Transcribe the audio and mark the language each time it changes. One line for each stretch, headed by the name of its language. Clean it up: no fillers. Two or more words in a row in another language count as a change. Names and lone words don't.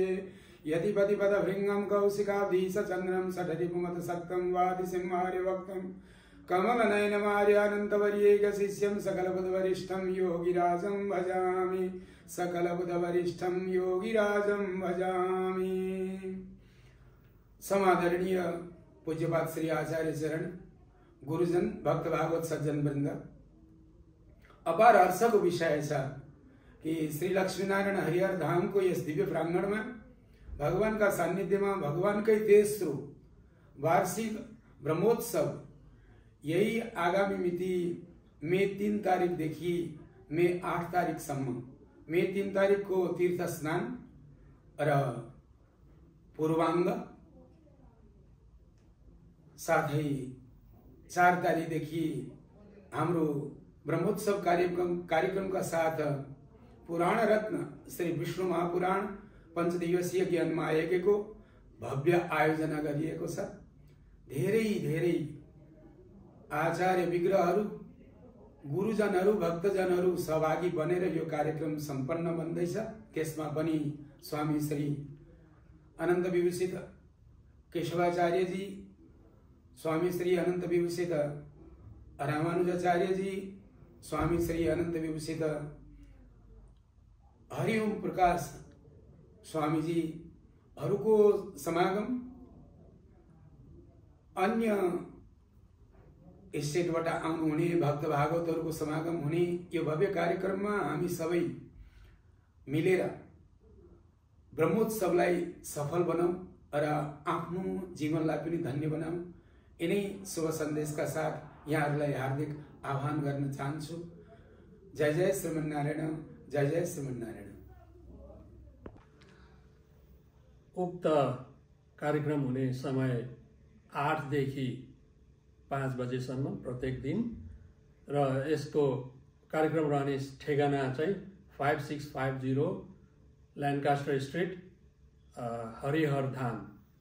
Sanskrit: यतिपतिपदभृङ्गं कौशिकाब्धीशचन्द्रं सठरिपुमतसक्तं वादिसिंहार्यवक्तं कमलनयनमार्यानन्तवर्यैकशिष्यं सकलबुधवरिष्ठं योगिराजं भजामि। सकलबुधवरिष्ठं योगिराजं भजामि।
Nepali: समादरणीय पूज्यपाद श्री आचार्य चरण, गुरुजन, भक्त भागवत सज्जन वृंद, अपार हर्षको विषय छ कि श्री लक्ष्मीनारायण हरिहर धाम को यस दिव्य प्रांगण
Hindi: में भगवान का सानिध्य में भगवान के
Nepali: तेस्रो वार्षिक ब्रह्मोत्सव यही आगामी मिति मे 3 तारिक देखि मे 8 तारिक सम्म, मे 3 तारिक को तीर्थ स्नान र पूर्वांग, साथै 4 तारिक देखि हाम्रो ब्रह्मोत्सव कार्यक्रम का साथ पुराण रत्न श्री विष्णु महापुराण पंचदिवसीय ज्ञानमा आयोगको भव्य आयोजना गरिएको छ। धेरै धेरै आचार्य विग्रहहरू, गुरुजनहरू, भक्तजनहरू सहभागी बनेर यो कार्यक्रम सम्पन्न बन्दैछ। त्यसमा पनि स्वामी श्री अनन्त विभूषित केशवाचार्य जी, स्वामी श्री अनंत विभूषित रामानुजाचार्य जी, स्वामी श्री अनंत विभूषित हरिओम प्रकाश स्वामी जी हरूको समागम, अन्य स्टेटबाट आउनुहुने भक्त भागवतहरूको समागम हुने यो भव्य कार्यक्रममा हामी सबै मिलेर ब्रह्मोत्सवलाई सफल बनाऊ र आफ्नो जीवनलाई पनि धन्य बनाऊ। यिनै शुभ सन्देशका साथ यहाँहरूलाई हार्दिक आह्वान गर्न चाहन्छु। जय जय श्रीमन्नारायण, जय जय श्रीमन्नारायण। उक्त कार्यक्रम हुने समय 8 देखि 5 बजेसम्म प्रत्येक दिन र यसको कार्यक्रम रहने ठेगाना चाहिँ 5650 ल्यान्कास्टर स्ट्रिट, हरिहर धाम,